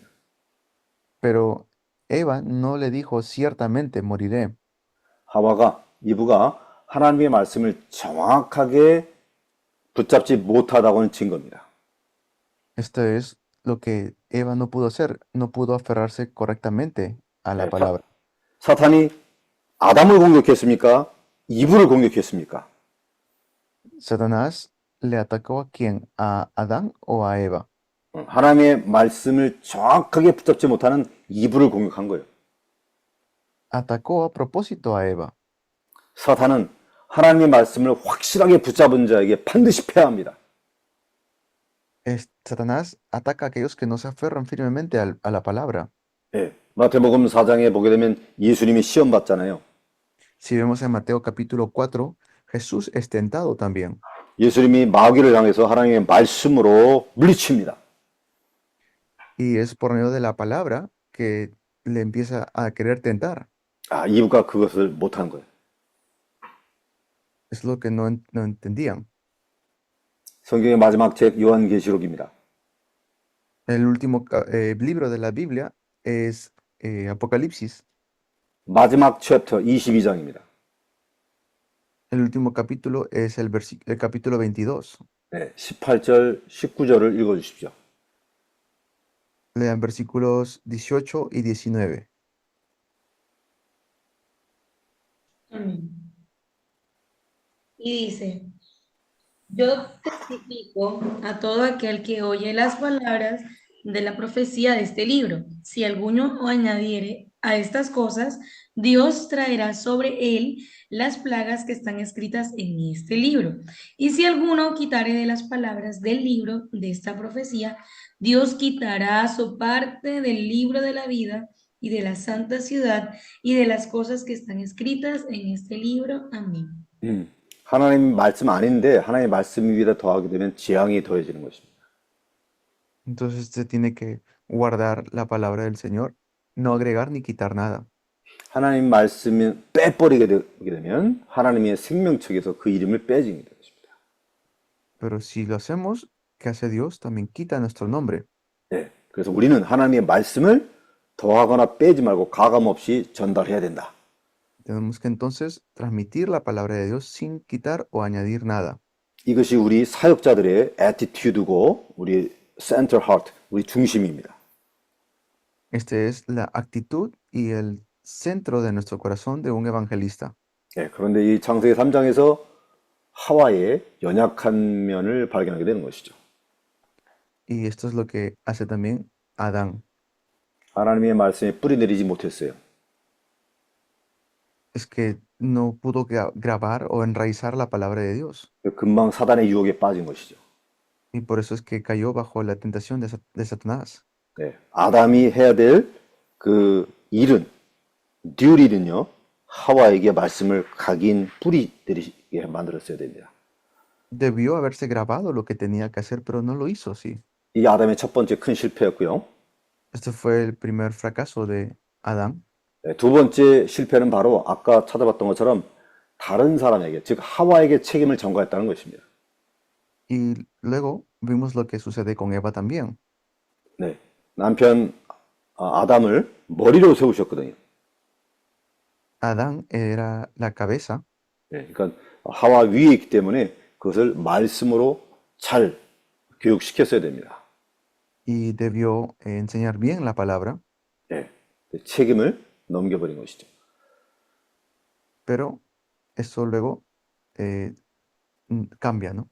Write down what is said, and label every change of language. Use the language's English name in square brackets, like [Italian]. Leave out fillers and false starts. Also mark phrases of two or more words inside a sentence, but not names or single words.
[Spanish] Pero Eva no le dijo ciertamente moriré. [Korean] 이브가 하나님의 말씀을 정확하게 붙잡지 못하다고는 증거입니다. [Spanish] Esto es lo que Eva no pudo hacer, no pudo aferrarse correctamente a la palabra. [Korean] 사탄이 아담을 공격했습니까? 이브를 공격했습니까? [Spanish] Satanás le atacó a quién? ¿A Adán o a Eva? [Korean] 하나님의 말씀을 정확하게 붙잡지 못하는 이브를 공격한 거예요. [Spanish] Atacó a propósito a Eva. [Korean] 사탄은 하나님의 말씀을 확실하게 붙잡은 자에게 반드시 패합니다. [Spanish] Satanás ataca a aquellos que no se aferran firmemente a la palabra. [Korean] 예, 마태복음 4장에 보게 되면 예수님이 시험 받잖아요. [Spanish] Si vemos en Mateo capítulo 4, Jesús es tentado también. [Korean] 예수님이 마귀를 향해서 하나님의 말씀으로 물리칩니다. [Spanish] Y es por medio de la palabra que le empieza a querer tentar. [Korean] 이브가 그것을 못한 거예요. [Spanish] Es lo que no entendían. [Korean] 성경의 마지막 책 요한계시록입니다. [Spanish] El último libro de la Biblia es Apocalipsis. [Korean] 마지막 챕터 22장입니다. [Spanish] El último capítulo es el capítulo 22. [Korean] 네, 18절, 19절을 읽어주십시오. [Spanish] Lean versículos 18 y 19. Amén. Y dice, yo testifico a todo aquel que oye las palabras de la profecía de este libro. Si alguno añadiere a estas cosas, Dios traerá sobre él las plagas que están escritas en este libro. Y si alguno quitare de las palabras del libro de esta profecía, Dios quitará su parte del libro de la vida y de la santa ciudad y de las cosas que están escritas en este libro. Amén. [Korean] 하나님 말씀 아닌데 하나님 말씀 위에다 더하게 되면 재앙이 더해지는 것입니다. [Spanish] Entonces se tiene que guardar la palabra del Señor, no agregar ni quitar nada. [Korean] 하나님 말씀을 빼버리게 되면 하나님의 생명책에서 그 이름을 빼지게 되는 것입니다. [Spanish] Pero si lo hacemos, ¿qué hace Dios? También quita nuestro nombre. [Korean] 네, 그래서 우리는 하나님의 말씀을 더하거나 빼지 말고 가감 없이 전달해야 된다. [Spanish] Tenemos que entonces transmitir la palabra de Dios sin quitar o añadir nada. [Korean] 이것이 우리 사역자들의 attitude고 우리 [English] center heart, [Korean] 우리 중심입니다. [Spanish] Esta es la actitud y el centro de nuestro corazón de un evangelista. [Korean] 네, 그런데 이 창세기 3장에서 하와의 연약한 면을 발견하게 되는 것이죠. [Spanish] Y esto es lo que hace también Adán. [Korean] 하나님의 말씀에 뿌리 내리지 못했어요. [Spanish] Es que no pudo grabar o enraizar la palabra de Dios. [Korean] 금방 사단의 유혹에 빠진 것이죠. [Spanish] Y por eso es que cayó bajo la tentación de Satanás. [Korean] 네, 아담이 해야 될 그 일은, 듀리는요, 하와에게 말씀을 각인 뿌리 예, 만들었어야 됩니다. [Spanish] Debió haberse grabado lo que tenía que hacer, pero no lo hizo así. [Korean] 이 아담의 첫 번째 큰 실패였고요. [Spanish] Este fue el primer fracaso de Adán. [Korean] 네, 두 번째 실패는 바로 아까 찾아봤던 것처럼 다른 사람에게, 즉 하와에게 책임을 전가했다는 것입니다. [Spanish] Y luego vimos lo que sucede con Eva también. [Korean] 네, 남편 아담을 머리로 세우셨거든요. [Spanish] Adán era la cabeza [Korean] 네, 그러니까 하와 위에 있기 때문에 그것을 말씀으로 잘 교육시켰어야 됩니다. [Spanish] y debió enseñar bien la palabra, [Korean] 네, 책임을 넘겨버린 것이죠. [Spanish] pero eso luego cambia, ¿no?